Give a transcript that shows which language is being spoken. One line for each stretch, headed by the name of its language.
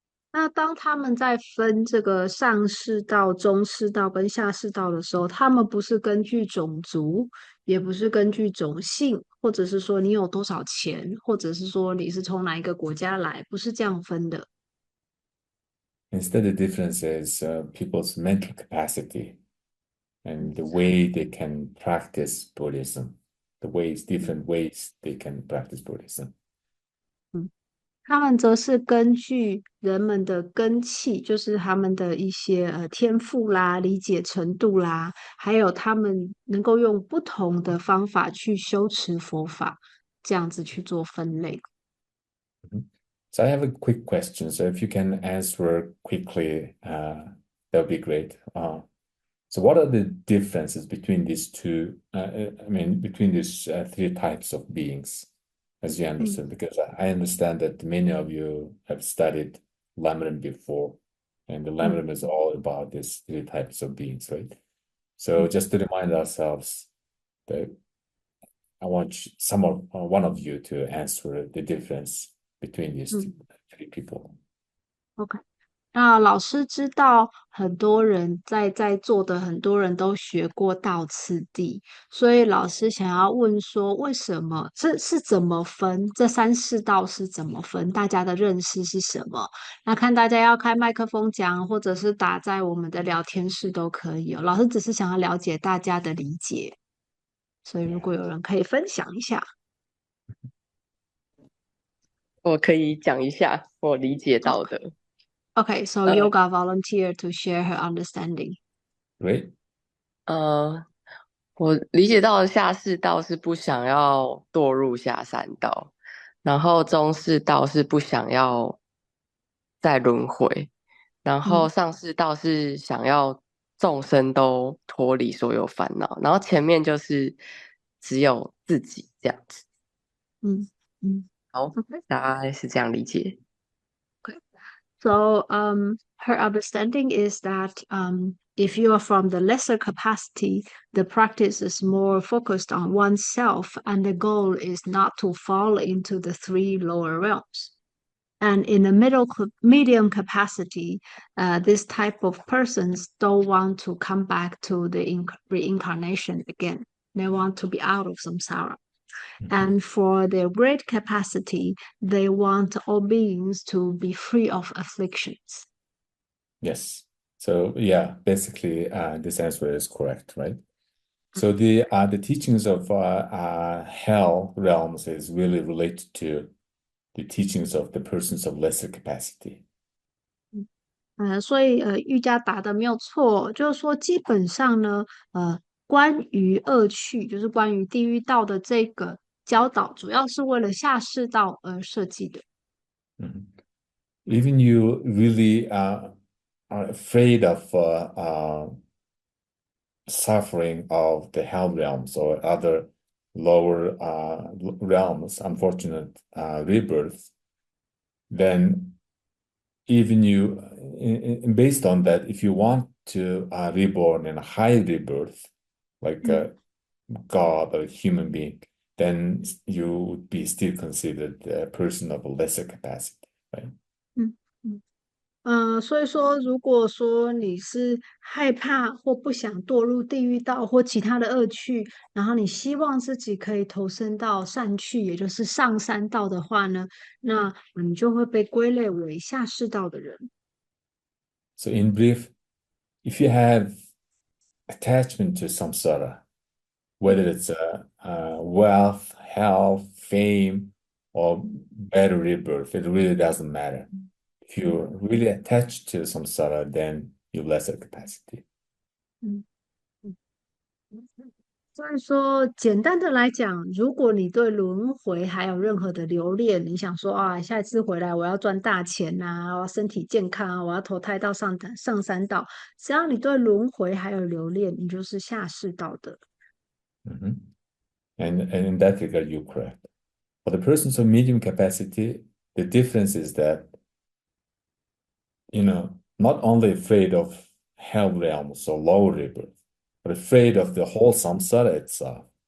Chinese: 那当他们在分这个上士道、中士道跟下士道的时候，他们不是根据种族，也不是根据种姓，或者是说你有多少钱，或者是说你是从哪一个国家来，不是这样分的。
English: Instead, the difference is people's mental capacity and the way they can practice Buddhism, the ways, different ways they can practice Buddhism. 嗯。
Chinese: 他们则是根据人们的根器，就是他们的一些天赋啦、理解程度啦，还有他们能够用不同的方法去修持佛法，这样子去做分类。 Mhm.
English: So I have a quick question. So if you can answer quickly, that would be great. So what are the differences between these two? I mean, between these three types of beings, as you Mm, understand? Because I understand that many of you have studied Lamrim before, and the mm, Lamrim is all about these three types of beings, right? So mm, just to remind ourselves that I want some of one of you to answer the difference between these mm. three people. OK。
Chinese: 那老师知道很多人在座的很多人都学过道次第，所以老师想要问说，为什么这是怎么分？这三世道是怎么分？大家的认识是什么？那看大家要开麦克风讲，或者是打在我们的聊天室都可以哦。老师只是想要了解大家的理解，所以如果
English: Yeah,
Chinese: 有人可以分享一下我可以讲一下我理解到
English: ，OK。
Chinese: 的。
English: OK，so 呃 Yoga volunteer to share her understanding。 great.
Chinese: 呃，我理解到的下士道是不想要堕入下三道，然后中士道是不想要再轮回，然后嗯上士道是想要众生都脱离所有烦恼，然后前面就是只有自己这样子。嗯嗯好，
English: ，OK。
Chinese: 大概是这样理解。
English: So her understanding is that if you are from the lesser capacity, the practice is more focused on oneself, and the goal is not to fall into the three lower realms. And in the medium capacity, this type of persons don't want to come back to the reincarnation again. They want to be out of samsara. Mhm. And for their great capacity, they want all beings to be free of afflictions. Yes. So yeah, basically, this answer is correct, right? So the teachings of hell realms is really related to the teachings of the persons of lesser capacity.
Chinese: 所以瑜伽打的没有错，就是说基本上呢，关于恶趣，就是关于地狱道的这个教导，主要是为了下士道而设计的。 Mhm.
English: Even you really are afraid of suffering of the hell realms or other lower realms, unfortunate rebirth, then even you, based on that, if you want to reborn in a high rebirth, like 嗯 a god or a human being, then you would be still considered a person of a lesser capacity, right? 嗯嗯。
Chinese: 所以说，如果说你是害怕或不想堕入地狱道或其他的恶趣，然后你希望自己可以投身到善趣，也就是上三道的话呢，那你就会被归类为下士道的人。
English: So in brief, if you have attachment to samsara, whether it's wealth, health, fame, or better rebirth, it really doesn't matter. If you're really attached to samsara, then you lesser capacity. 嗯。
Chinese: 所以说，简单的来讲，如果你对轮回还有任何的留恋，你想说啊，下一次回来我要赚大钱呐、我要身体健康啊，我要投胎到上三道，只要你对轮回还有留恋，你就是下士道的。 Mhm.
English: And in that regard, you're correct. For the persons of medium capacity, the difference is that, not only afraid of hell realms or lower rebirth, but afraid of the whole samsara itself,